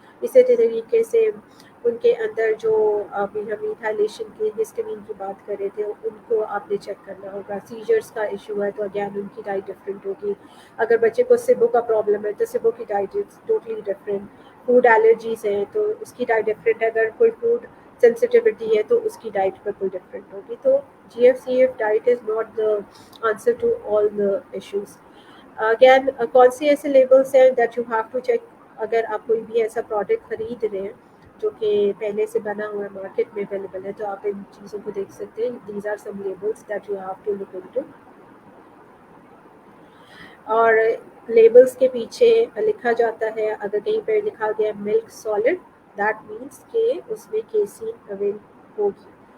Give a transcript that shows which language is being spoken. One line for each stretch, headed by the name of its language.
Urdu: اسی طریقے سے ان کے اندر جو ابھی ہم ایتھائلیشن کی ہسٹامین کی بات کر رہے تھے ان کو آپ نے چیک کرنا ہوگا. سیجرز کا ایشو ہے تو اگین ان کی ڈائٹ ڈفرینٹ ہوگی. اگر بچے کو سبو کا پرابلم ہے تو سبو کی diet
English: Is totally different.
Urdu: Food allergies ہیں تو اس کی ڈائٹ ڈفرینٹ ہے. اگر کوئی فوڈ سینسٹیوٹی ہے تو اس کی ڈائٹ بالکل ڈفرینٹ ہوگی.
English: تو G F C F diet is not the answer to all the issues.
Urdu: Again کون سے ایسے لیبلس ہیں
English: that you have to check
Urdu: اگر آپ کوئی بھی ایسا پروڈکٹ خرید رہے ہیں جو کہ پہلے سے بنا ہوا ہے، مارکیٹ میں اویلیبل ہے، تو آپ ان چیزوں کو دیکھ سکتے ہیں.
English: These are some labels that you have to look into.
Urdu: اور لیبلس کے پیچھے لکھا جاتا ہے، اگر کہیں پہ لکھا گیا ملک سالڈ
English: that means
Urdu: کہ اس میں کیسین اویل ہوگی.